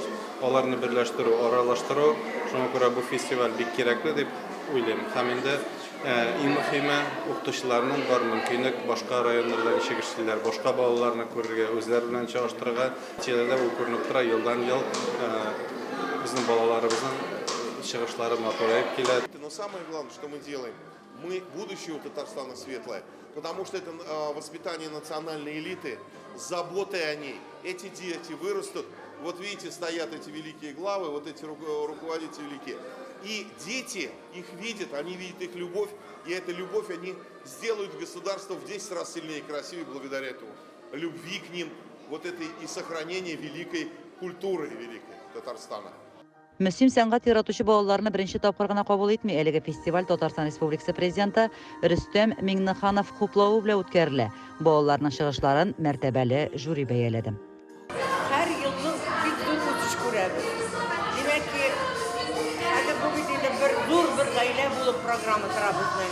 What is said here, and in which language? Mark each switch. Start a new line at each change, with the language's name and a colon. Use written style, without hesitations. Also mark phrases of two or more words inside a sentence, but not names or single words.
Tatar: Аларны берләштерү, аралаштыру, шуңа күрә бу фестиваль бик кирәкле дип уйлыйм. Һәм инде иң мөһиме укытучыларның бар мөмкинлек башка районнарда ничек эшлиләр, башка балаларны күрергә, үзләре белән чагыштырырга, тирәдә ул күренеп тора, елдан-ел безнең балаларыбызның чыгышлары матураеп килә.
Russian: Но самое главное, что мы делаем, мы будущее у Татарстана светлое, потому что это воспитание национальной элиты, заботой о ней. Эти дети вырастут, вот видите, стоят эти великие главы, вот эти руководители великие. И дети их видят, они видят их любовь, и эту любовь они сделают государство в 10 раз сильнее и красивее благодаря этому. Любви к ним, вот этой и сохранения великой культуры великой Татарстана.
Tatar: Мөсим сәнгать яратучы балаларны беренче тапкыр гына кабул итми, әлеге фестиваль Татарстан Республикасы президенты Рөстәм Миңнеханов хуплавы белән үткәрелә. Балаларның чыгышларын мәртәбәле жюри бәяләде. Һәр елның бик зур үсеш күрәбез. Димәк ки, хәзер бу бит инде бер гаилә булып программа тора безнең.